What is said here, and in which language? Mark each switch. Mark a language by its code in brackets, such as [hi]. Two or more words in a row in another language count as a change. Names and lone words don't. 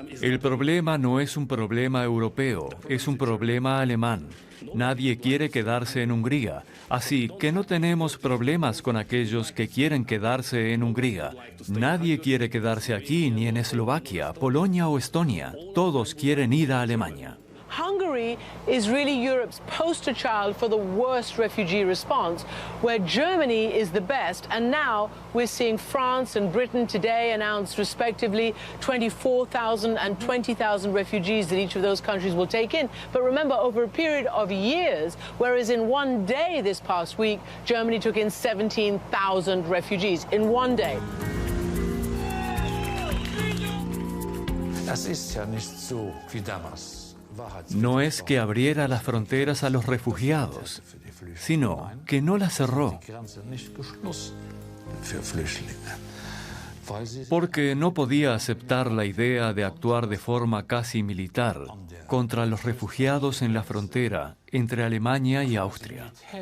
[es] El problema no es un problema europeo, es un problema alemán. Nadie quiere quedarse en Hungría, así que no tenemos problemas con aquellos que quieren quedarse en Hungría. Nadie quiere quedarse aquí, ni en Eslovaquia, Polonia o Estonia. Todos quieren ir a Alemania. [en] Hungary is really Europe's poster child for the worst refugee response, where Germany is the best, and now we're seeing France and Britain today announce respectively 24,000 and 20,000 refugees that each of those countries will take in. But remember, over a period of years, whereas in one day this past week, Germany took in 17,000 refugees in one day. [de] Das ist ja nicht so wie damals. [es] No es que abriera las fronteras a los refugiados, sino que no las cerró. Porque no podía aceptar la idea de actuar de forma casi militar contra los refugiados en la frontera entre Alemania y Austria.